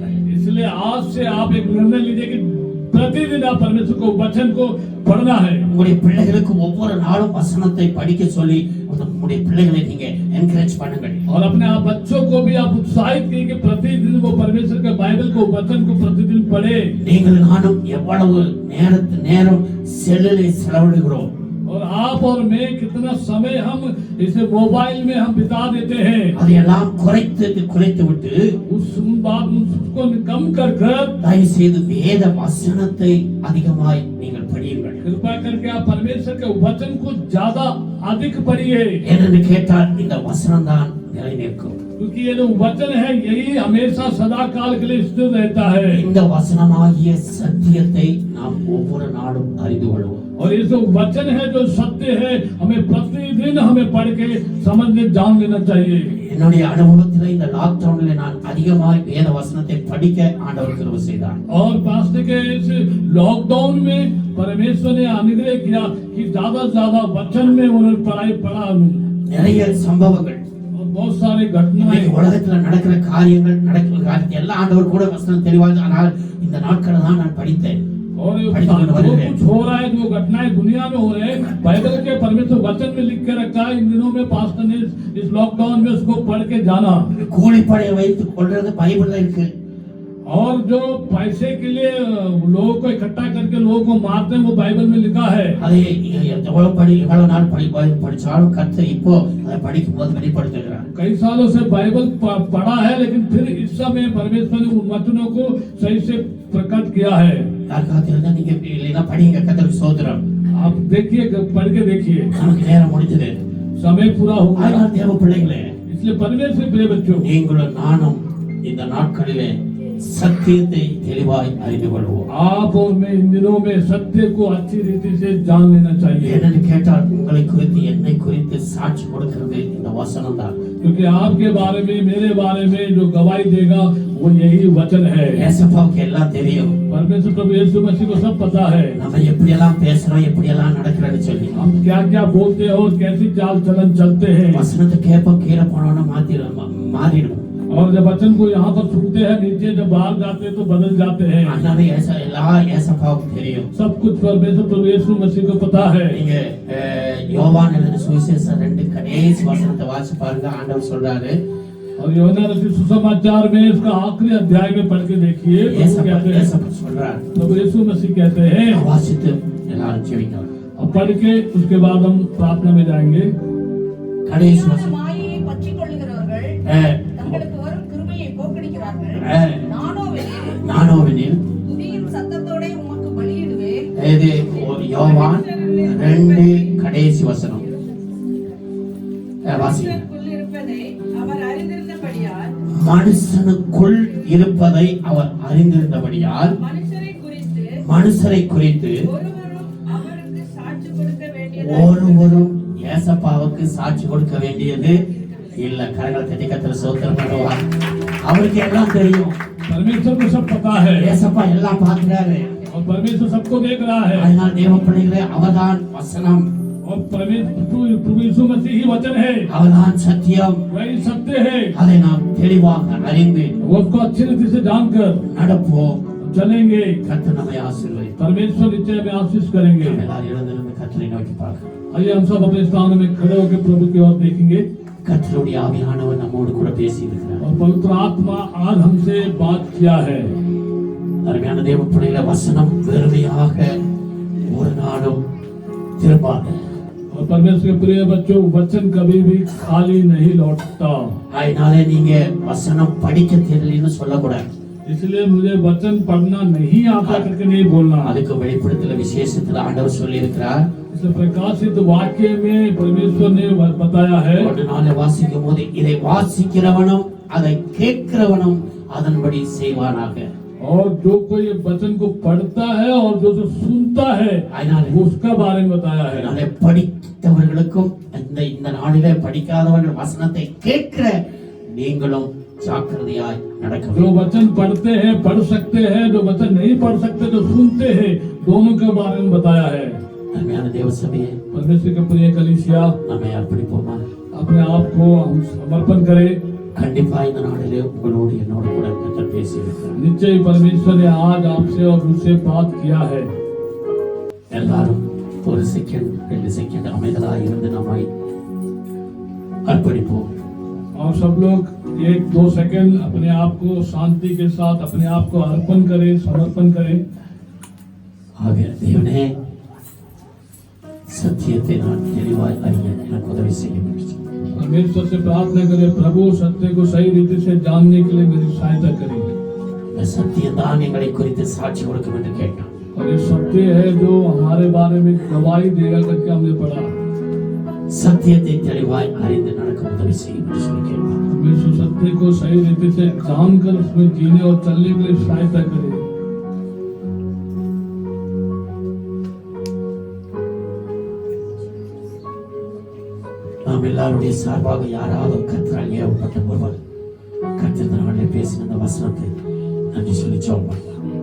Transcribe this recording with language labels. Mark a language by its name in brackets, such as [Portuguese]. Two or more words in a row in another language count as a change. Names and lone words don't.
[Hindi] इसलिए आज से आप एक निर्णय लीजिए कि प्रतिदिन आप परमेश्वर को वचन को पढ़ना है. [Tamil] உங்களுடைய பிள்ளைகளுக்கு ஒவ்வொரு நாளும் வசனத்தை படிக்க சொல்லி உங்களுடைய பிள்ளைகளை நீங்க என்கரேஜ் பண்ணுங்க. [Hindi] और अपने आप बच्चों को भी आप उत्साहित कीजिए कि प्रतिदिन वो परमेश्वर के बाइबल को वचन को प्रतिदिन पढ़े. [Tamil] நீங்கள் நானும் எவ்வளவு நேரம் செல்லிலே செலவிடுகிறோம். [Hindi] और आप और मैं कितना समय हम इसे मोबाइल में हम बिता देते हैं. [Tamil] அதையெல்லாம் குறைத்து விட்டு [Hindi] उसको कम कर [Tamil] தயவு செய்து வேத வசனத்தை அதிகமாய் நீங்கள் படியுங்கள். [Hindi] कृपा करके आप परमेश्वर के वचन को ज्यादा अधिक पढ़िए. [Tamil] ஏனென்று கேட்டால் இந்த வசனம் தான் நிலை நிற்கும். [Hindi] क्योंकि ये जो वचन है यही हमेशा सदा काल के लिए स्थिर रहता है. [Tamil] இந்த வசனமாகிய சத்தியத்தை நாம் ஒவ்வொரு நாளும் அறிந்து கொள்வோம். [Hindi] और ये जो वचन है जो सत्य है हमें प्रतिदिन हमें पढ़ के समझ के जान लेना चाहिए. [Tamil] என்னுடைய அனுபவத்தில் இந்த லாக்டவுன்ல நான் அதிகமாய் வேத வசனத்தை படிக்க ஆண்டவர் கிருபை செய்தார். [Hindi] और पास्टर के इस लॉकडाउन में परमेश्वर ने अनुग्रह किया कि ज्यादा से ज्यादा वचन में उन्होंने पढ़ा. [Tamil] நிறைய சம்பவங்கள், [Hindi] और बहुत सारे घटनाएं, [Tamil] உலகத்துல நடக்கிற காரியத்தை எல்லாம் ஆண்டவர் கூட வசனம் தெளிவாக, ஆனால் இந்த நாட்களை தான் நான் படித்தேன். [Hindi] और जो कुछ हो रहा है, जो घटनाएं दुनिया में हो रहे हैं, बाइबल के परमेश्वर वचन में लिख के रखा है. इन दिनों में पास्टर ने इस लॉकडाउन में उसको पढ़ के जाना. [Tamil] கூலிப்படை வைத்து கொள்றது பைபிள்ல இருக்கு. [Hindi] और जो पैसे के लिए लोगों को इकट्ठा करके लोगों को मारते हैं वो बाइबल में लिखा है. [Tamil] அதை எவ்வளவு नाल படிச்சாலும் கர்த்தர் இப்போ அதை படிக்கும் போது வெளிப்படுத்துகிறார். [Hindi] कई सालों से बाइबल पढ़ा है, लेकिन फिर इस समय परमेश्वर ने उन वचनों को सही से प्रकट किया है. [Tamil] யாருக்காவது நீங்க இல்லைன்னா படிங்க, கர்த்தருக்கு ஸ்தோத்திரம். [Hindi] आप देखिए, पढ़ के देखिए. [Tamil] நமக்கு நேரம் முடிஞ்சது, [Hindi] समय पूरा हो गया. [Tamil] அதனால தேவ பிள்ளைகளே, [Hindi] इसलिए परमेश्वर प्रिय बच्चों, [Tamil] நீங்களும் நானும் இந்த நாட்களிலே சத்தியத்தை தெளிவாய் அறிந்து கொள்வோம். [Hindi] आप और मैं इन दिनों में सत्य को अच्छी रीति से जान लेना चाहिए, [Tamil] என்னன்னு கேட்டால் உங்களை குறித்து என்னை குறித்து சாட்சி கொடுக்கிறது இந்த வசனம் தான். [Hindi] क्योंकि आपके बारे में मेरे बारे में जो गवाही देगा वो यही वचन है। [Tamil] ஏசப்பாவுக்கு எல்லாம் தெரியும் [Hindi] परमेश्वर प्रभु यीशु मसीह को सब पता है, [Tamil] நம்ம எப்படி எல்லாம் பேசுறோம், எப்படி எல்லாம் நடக்கிறோம்னு சொல்லி. [Hindi] हम क्या क्या बोलते हैं और कैसी चाल चलन चलते हैं। [Tamil] வசனத்தை கேட்போம், கீழே போனோம்னா மாறிடும். [Hindi] और जब वचन को यहाँ पर सुनते हैं, नीचे जब बाहर जाते हैं तो बदल जाते हैं। [Tamil] அதனால எல்லாம் ஏசப்பாவுக்கு தெரியும். [Hindi] सब कुछ परमेश्वर प्रभु यीशु मसीह को पता है। [Tamil] நீங்க யோவான் எழுதின சுவிசேஷம் 2 கடைசி வசனத்தை வாசிச்சு பாருங்க. ஆண்டவர் சொல்றாரு, [Hindi] और यूहन्ना रचित सुसमाचार में इसका आखिरी अध्याय में पढ़ के देखिए, [Tamil] ஏசப்பா சொல்றாரு, [Hindi] प्रभु यीशु मसीह कहते हैं, [Tamil] வாசித்து எல்லாரும் ஜெபிங்க. [Hindi] अब पढ़ के उसके बाद हम प्रार्थना में जाएंगे। [Tamil] கடைசி வசனம் மாயையை பற்றிக் கொள்ளுகிறவர்கள் தங்களுக்கு வரும் கிருபையை போக்கடிக்கிறார்கள். நானோவினில் துதியின் சத்தத்தோட உமக்கு பலியிடுவேன். இது யோவான் 2 கடைசி வசனம் வாசிங்க. மனுஷருக்குள் இருப்பதை அவர் மனுஷனுக்குள் இருப்பதை அவர் அறிந்திருந்தபடியால் அறிந்திருந்தபடியால் மனுஷரை குறித்து ஒருவரும் ஏசப்பாவுக்கு சாட்சி கொடுக்க வேண்டியது இல்ல. கரங்களை தட்டி கர்த்தரை ஸ்தோத்திரம் பண்ணுவார். அவருக்கு எல்லாம் தெரியும். [Hindi] परमेश्वर को सब पता है [Tamil] ஏசப்பா எல்லாம் பார்க்கிறாரு. [Hindi] और परमेश्वर सबको देख रहा है। [Tamil] அதனால் தேவ பிள்ளைகளே, அவர்தான் வசனம், [Hindi] और प्रभु यीशु मसीह ही वचन है, [Tamil] அவர்தான் சத்தியம். [Hindi] वही सत्य है। [Tamil] அதை நாம் தெளிவாக அறிந்து [Hindi] वो उसको अच्छी रीति से जानकर [Tamil] நடப்போம். [Hindi] चलेंगे। [Tamil] கர்த்தர் நம்மை ஆசீர்வதிப்பார். [Hindi] परमेश्वर निश्चय में आशीष करेंगे। [Tamil] எல்லாரும் எழுந்திருந்து கர்த்தரை நோக்கி பார்க்கலாம். [Hindi] आइए हम सब अपने स्थान में खड़े होकर प्रभु की ओर देखेंगे। [Tamil] கர்த்தருடைய ஆவியானவர் நம்மோடு கூட பேசி இருக்கிறார். [Hindi] और पवित्र आत्मा आज हमसे बात किया है। [Tamil] அருமையான தேவ பிள்ளைகளே, வசனம் வெறுமையாக ஒரு நாளும் திரும்பாது. [Hindi] और परमेश्वर के प्रिय बच्चों, वचन कभी भी खाली नहीं लौटता। [Tamil] அதனால நீங்க வசனம் படிக்க தெரியலன்னு சொல்லக்கூடாது. [Hindi] इसलिए मुझे वचन पढ़ना नहीं आता करके नहीं बोलना। [Tamil] அதுக்கு வெளிப்படுத்தல விசேஷத்துல ஆண்டவர் சொல்லி இருக்கிறார். [Hindi] इस प्रकाशित वाक्य में परमेश्वर ने बताया है, [Tamil] ஒரு நாளை வாசிக்கும் போது இதை வாசிக்கிறவனும் அதை கேட்கிறவனும் அதன்படி செய்வானாக. [Hindi] और जो कोई वचन को पढ़ता है और जो सुनता है उसका बारे में बताया है। [Tamil] அதனால படித்தவர்களுக்கும் இந்த நாளிலே படிக்காதவர்கள் வசனத்தை கேட்கிற நீங்களும் ஜாக்கிரதையாய் நடக்க [Hindi] जो वचन पढ़ते हैं पढ़ सकते हैं, जो वचन नहीं पढ़ सकते जो सुनते हैं, दोनों के बारे में बताया है। [Tamil] அருமையான தேவ சபையே, [Hindi] परमेश्वर के प्रिय कलीसिया, [Tamil] நம்மை அர்ப்பணிப்போமா? [Hindi] अपने आप को हम समर्पण करें। [Tamil] கண்டிப்பா இந்த நாளிலே உங்களோடு என்னோடு கூட கர்த்தர் பேசி இருக்கிறார். [Hindi] निश्चय परमेश्वर ने आज आपसे और मुझसे बात किया है। [Tamil] எல்லாரும் ஒரு செகண்ட் 2 செகண்ட் அமைதலாய் இருந்து நம்மை அர்ப்பணிப்போம். [Hindi] और सब लोग 1-2 सेकंड अपने आप को शांति के साथ अपने आप को अर्पण करें, समर्पण करें। [Tamil] ஆக தேவனே, சத்தியத்தை நான் தெளிவாய் அறிய எனக்கு உதவி செய்ய வேண்டும். [Hindi] परमेश्वर से प्रार्थना करें, प्रभु सत्य को सही रीति से जानने के लिए मेरी सहायता करें। [Tamil] இந்த சத்தியம் தான் எங்களை குறித்து சாட்சி கொடுக்கும் என்று கேட்டான். [Hindi] और ये सत्य है जो हमारे बारे में गवाही देगा करके हमने पढ़ा। [Tamil] சத்தியத்தை தெளிவாய் அறிந்து நடக்க உதவி செய்யும் என்று சொல்லி கேட்டான். [Hindi] परमेश्वर सत्य को सही रीति से जानकर उसमें जीने और चलने के लिए सहायता करे। [Tamil] நாம் எல்லாருடைய சார்பாக யாராவது கர்த்தரால் ஏவப்பட்ட ஒருவர் கர்த்தர் நாளிலே பேசின அந்த வசனத்தை நன்றி சொல்லி ஜெபம் பண்ணலாம்.